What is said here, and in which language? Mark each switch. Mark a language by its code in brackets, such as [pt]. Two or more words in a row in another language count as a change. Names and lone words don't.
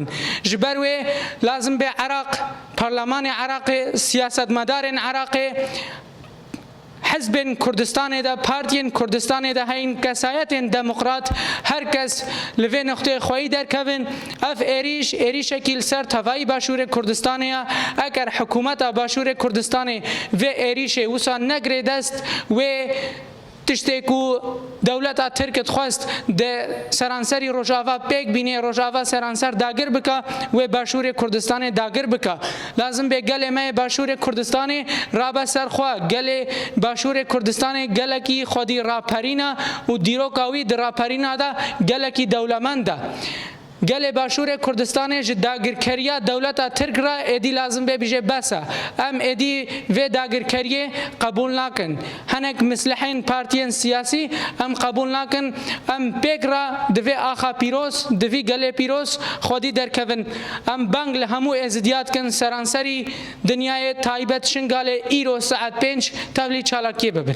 [ku] Ji ber wê lazim bê Iraq, Parlemanê Iraqê, siyasetmedarên Iraqê, Hizbên Kurdistanê de, partiyên Kurdistanê de heyin, kesayetên demokrat, herkes li vê noxtê xweyî derkevin. Ev êrîş êrîşekî li ser tevayî Başûrê Kurdistanê ye. Eger hikûmeta Başûrê Kurdistanê vê êrîşê wisa negirê dest wê تشتێک و دەوڵەتە ترکت خواست سەرانسەری ڕۆژاوا پێک بینێ ڕۆژاوا سەرانسەر داگر بکە وێ باشووری کوردستانی داگر بکە لازم بێ گەلێ مەیە باشووری کوردستانی ڕابە سەرخوا گەلێ باشووری کوردستانی گەلێکی خودی ڕاپەرینە و دیرۆکاوی دڕاپەرینادا گەلێکی دەوڵەمەندە گەلێ باشووری کوردستانی ji dagirkeriya dewleta Tirk re êdî lazim bê bîjê bes e em êdî vê dagirkeriyê qebûl nakin hinek mislihên partiyên siyasî em qebûl nakin em pêk re di vê axa pîroz di vî gelê pîroz xwedî derkevin em bang li hemû êzidiyat kin seranserî dinyayê taybet şingalê îro saet 5 tevlî çalakiyê bibin.